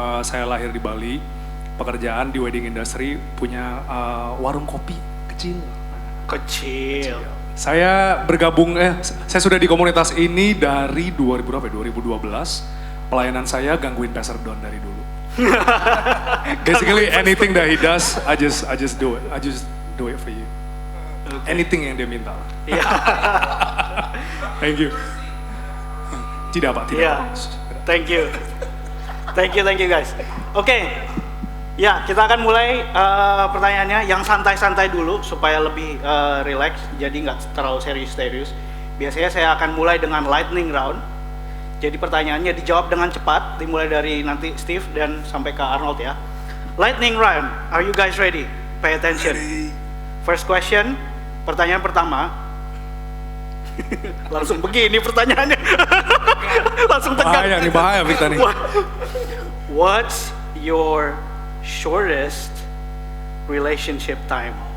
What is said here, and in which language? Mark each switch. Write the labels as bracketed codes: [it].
[id] Saya lahir di Bali, pekerjaan di wedding industry, punya warung kopi kecil. Kecil. Saya bergabung, saya sudah di komunitas ini dari 2012. Pelayanan saya gangguin Pastor Don dari dulu. [en] Basically anything that he does, I just do it. I just do it for you. Anything yang dia minta. [id] Iya. Thank you. Tidak Pak, tidak. [en] Iya. Thank you. Thank you guys. Oke. [id] Ya, kita akan mulai pertanyaannya yang santai-santai dulu supaya lebih relax, jadi nggak terlalu serius-serius. Biasanya saya akan mulai dengan lightning round. Jadi pertanyaannya dijawab dengan cepat, dimulai dari nanti Steve dan sampai ke Arnold ya. [en] Lightning round, are you guys ready? Pay attention. First question, pertanyaan pertama. [id] Langsung begini pertanyaannya. Langsung tegang. Bahaya nih, bahaya Victor nih. [en] What's your shortest relationship time?